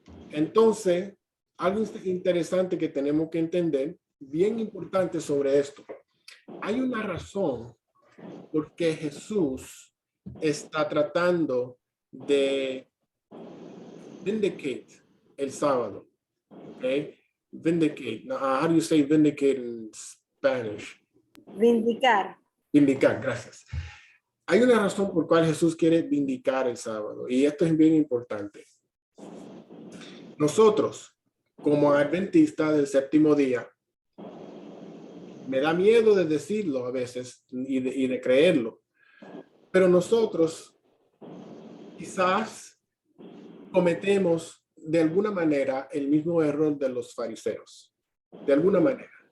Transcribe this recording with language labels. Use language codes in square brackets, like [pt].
[es] Entonces, algo interesante que tenemos que entender, bien importante sobre esto. Hay una razón por qué Jesús está tratando de [en] vindicate [es] el sábado. [en] Okay? Vindicate. Now, how do you say vindicate in Spanish? [es] Vindicar. Vindicar, gracias. Hay una razón por cual Jesús quiere vindicar el sábado, y esto es bien importante. Nosotros, como adventistas del séptimo día, me da miedo de decirlo a veces y de creerlo, pero nosotros quizás cometemos de alguna manera el mismo error de los fariseos. De alguna manera.